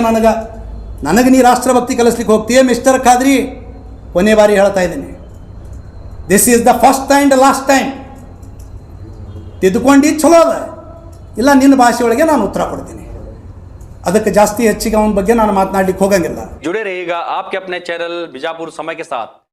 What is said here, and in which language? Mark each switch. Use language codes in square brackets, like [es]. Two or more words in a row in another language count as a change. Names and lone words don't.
[kn] ನನಗೆ ನೀ ರಾಷ್ಟ್ರಭಕ್ತಿ ಕಲಿಸ್ಲಿಕ್ಕೆ ಹೋಗ್ತೀಯ? ಮಿಸ್ಟರ್ ಖಾದ್ರಿ, ಕೊನೆ ಬಾರಿ ಹೇಳ್ತಾ ಇದ್ದೀನಿ, [en] this is the first and last time. [kn] ತಿದ್ದುಕೊಂಡು ಚಲೋ ಅದ, ಇಲ್ಲ ನಿನ್ನ ಭಾಷೆಯೊಳಗೆ ನಾನು ಉತ್ತರ ಕೊಡ್ತೀನಿ. ಅದಕ್ಕೆ ಜಾಸ್ತಿ ಹೆಚ್ಚಿಗೆ ಅವನ ಬಗ್ಗೆ ನಾನು ಮಾತನಾಡಲಿಕ್ಕೆ ಹೋಗಂಗಿಲ್ಲ. [hi] जुड़े रहिएगा आपके अपने चैनल बीजापुर समय के साथ.